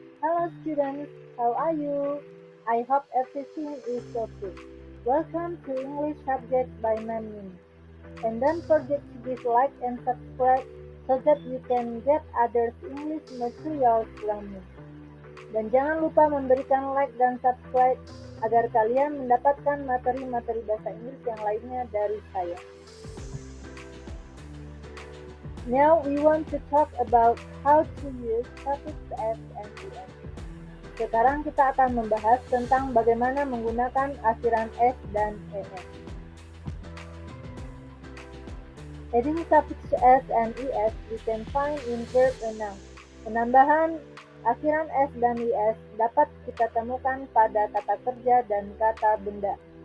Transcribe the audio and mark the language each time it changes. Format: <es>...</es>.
<en>Hello students, how are you? I hope everything is okay. Welcome to English Subject by Mamin. And don't forget to give like and subscribe so that you can get others English materials from me.</en> <id>Dan jangan lupa memberikan like dan subscribe agar kalian mendapatkan materi-materi bahasa Inggris yang lainnya dari saya.</id> <en>Now we want to talk about how to use suffix s and es.</en> <id>Sekarang kita akan membahas tentang bagaimana menggunakan akhiran s dan es.</id> <en>Adding suffix s and es we can find in verb and noun.</en> <id>Penambahan akhiran s dan es dapat kita temukan pada kata kerja dan kata benda.</id>